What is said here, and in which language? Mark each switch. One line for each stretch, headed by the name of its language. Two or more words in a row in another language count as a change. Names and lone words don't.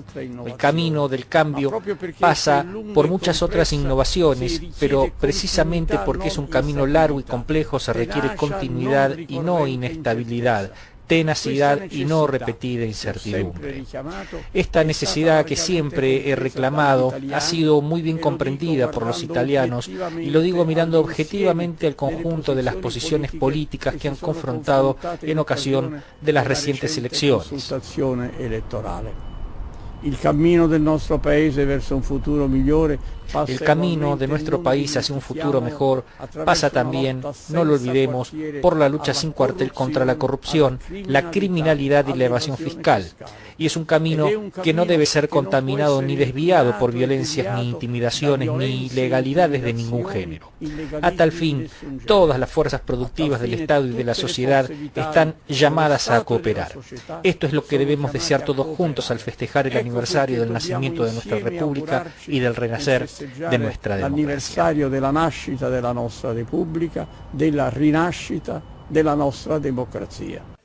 Spanish: El camino del cambio pasa por muchas otras innovaciones, pero precisamente porque es un camino largo y complejo se requiere continuidad y no inestabilidad, tenacidad y no repetida incertidumbre. Esta necesidad que siempre he reclamado ha sido muy bien comprendida por los italianos, y lo digo mirando objetivamente al conjunto de las posiciones políticas que han confrontado en ocasión de las recientes elecciones.
Italian: Il cammino del nostro paese verso un futuro migliore
Spanish: El camino de nuestro país hacia un futuro mejor pasa también, no lo olvidemos, por la lucha sin cuartel contra la corrupción, la criminalidad y la evasión fiscal. Y es un camino que no debe ser contaminado ni desviado por violencias, ni intimidaciones, ni ilegalidades de ningún género. A tal fin, todas las fuerzas productivas del Estado y de la sociedad están llamadas a cooperar. Esto es lo que debemos desear todos juntos al festejar el aniversario del nacimiento de nuestra República y del renacer de nuestra democracia.
Italian: L'anniversario della nascita della nostra Repubblica, della rinascita della nostra democrazia.